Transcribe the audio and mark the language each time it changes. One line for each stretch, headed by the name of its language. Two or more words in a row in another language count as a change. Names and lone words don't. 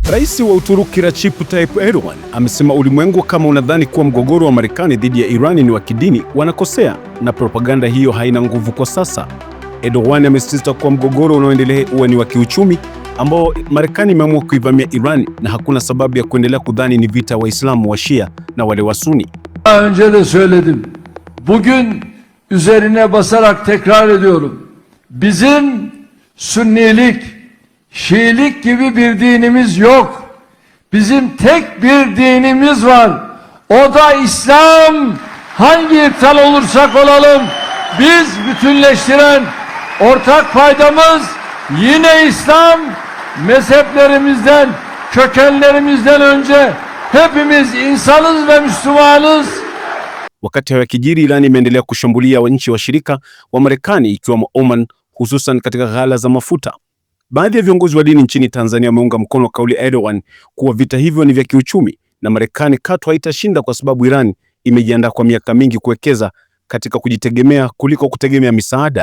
Swahili: Rais wa Uturuki Recep Tayyip Erdogan amesema ulimwengu kama unadhani kuwa mgogoro wa Marekani dhidi ya Irani ni wa kidini, wanakosea na propaganda hiyo haina nguvu kwa sasa. Erdogan amesisitiza kuwa mgogoro unaoendelea huwa ni wa kiuchumi ambao Marekani imeamua kuivamia Iran na hakuna sababu ya kuendelea kudhani ni vita Waislamu wa Shia na wale wa Sunni.
Turkish: Daha önce de söyledim. Bugün üzerine basarak tekrar ediyorum. Bizim Sünnilik, Şiilik gibi bir dinimiz yok. Bizim tek bir dinimiz var. O da İslam. Hangi ırktan olursak olalım, biz bütünleştiren ortak paydamız yine İslam. Mezheplerimizden, kökenlerimizden önce hepimiz insanız ve Müslümanız.
Swahili: Wakati hayo yakijiri, Iran imeendelea kushambulia nchi washirika wa Marekani ikiwemo Oman, hususan katika ghala za mafuta. Baadhi ya viongozi wa dini nchini Tanzania wameunga mkono kauli ya Erdogan kuwa vita hivyo ni vya kiuchumi na Marekani katu haitashinda kwa sababu Iran imejiandaa kwa miaka mingi kuwekeza katika kujitegemea kuliko kutegemea misaada.